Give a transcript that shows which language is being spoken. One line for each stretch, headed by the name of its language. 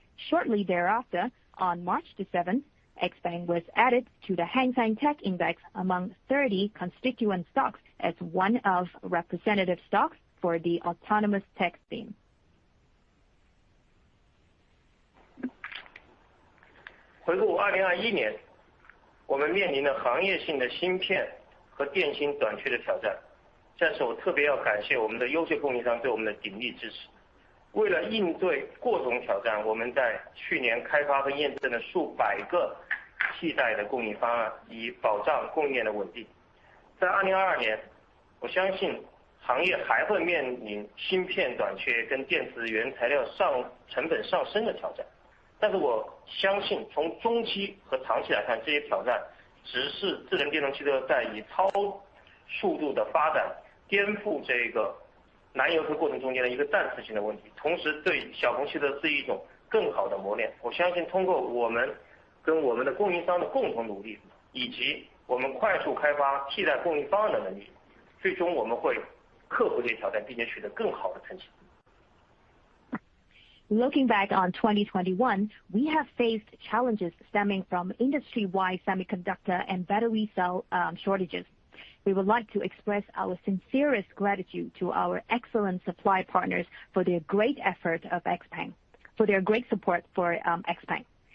English: Shortly thereafter, on March the 7th, XPeng was added to the Hang Seng Tech Index among 30 constituent stocks as one of representative stocks for the autonomous tech theme.
Chinese: 回顾2021年，我们面临了行业性的芯片和电芯短缺的挑战，但是我特别要感谢我们的优秀供应商对我们的鼎力支持。为了应对各种挑战，我们在去年开发和验证了数百个替代的供应方案，以保障供应链的稳定。在2022年，我相信行业还会面临芯片短缺跟电池原材料成本上升的挑战，但是我相信从中期和长期来看，这些挑战只是智能电动汽车在以超速度的发展颠覆这个燃油车过程中间的一个暂时性的问题，同时对小鹏汽车是一种更好的磨练。我相信通过我们跟我们的供应商的共同努力，以及我们快速开发替代供应方案的能力，最终我们会克服这些挑战，并且取得更好的成绩。
English: Looking back on 2021, we have faced challenges stemming from industry-wide semiconductor and battery cell shortages. We would like to express our sincerest gratitude to our excellent supply partners for their great effort of XPeng, for their great support for XPeng.